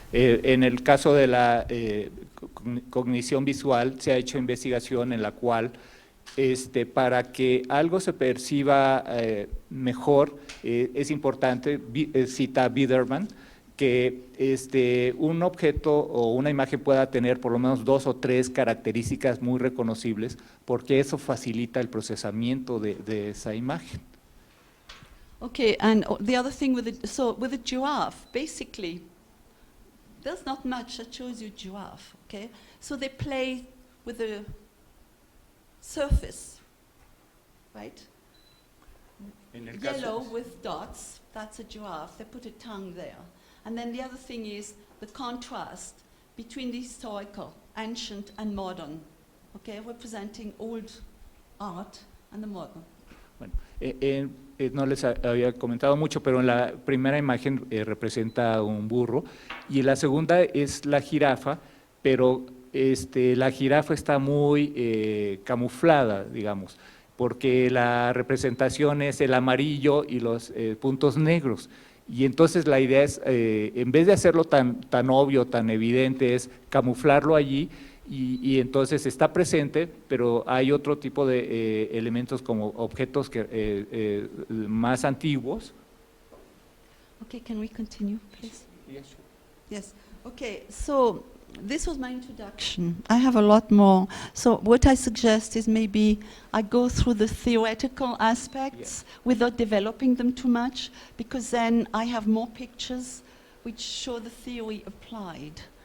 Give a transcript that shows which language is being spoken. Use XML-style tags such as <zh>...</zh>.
<es>En el caso de la cognición visual, se ha hecho investigación en la cual para que algo se perciba mejor, es importante, cita Biederman, que un objeto o una imagen pueda tener por lo menos 2 o 3 características muy reconocibles, porque eso facilita el procesamiento de esa imagen.</es> <en>Okay, and the other thing with the giraffe, basically, there's not much that shows you giraffe, okay? So they play with the surface, right? Yellow with dots, that's a giraffe. They put a tongue there. And then the other thing is the contrast between the historical, ancient and modern, okay, representing old art and the model.</en> <es>Bueno, no les había comentado mucho, pero en la primera imagen representa un burro y la segunda es la jirafa, pero la jirafa está muy camuflada, digamos, porque la representación es el amarillo y los puntos negros. Y entonces la idea es, en vez de hacerlo tan obvio, tan evidente, es camuflarlo allí. Y entonces está presente, pero hay otro tipo de elementos como objetos más antiguos.</es> <en>Okay, can we continue, please? Yes, sure. Yes. Okay, so this was my introduction. I have a lot more. So what I suggest is maybe I go through the theoretical aspects without developing them too much, because then I have more pictures which show the theory applied.</en>